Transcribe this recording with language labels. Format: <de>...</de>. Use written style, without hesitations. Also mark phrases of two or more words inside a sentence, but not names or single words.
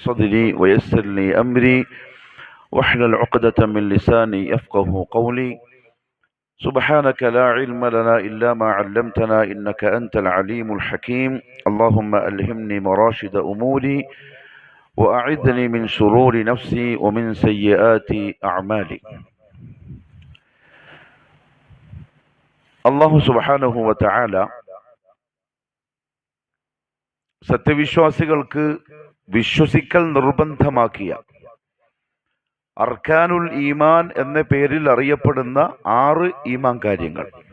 <ar>صدري ويسر لي أمري واحلل عقدة من لساني يفقه قولي سبحانك لا علم لنا إلا ما علمتنا إنك أنت العليم الحكيم اللهم ألهمني مراشد أموري وأعذني من شرور نفسي ومن سيئات أعمالي. الله سبحانه وتعالى</ar> <ml>സത്യവിശ്വാസികൾക്ക് വിശ്വസിക്കൽ നിർബന്ധമാക്കിയ</ml> <ar>أركان الإيمان</ar> <ml>എന്ന പേരിൽ അറിയപ്പെടുന്ന 6 ഈമാൻ കാര്യങ്ങൾ,</ml>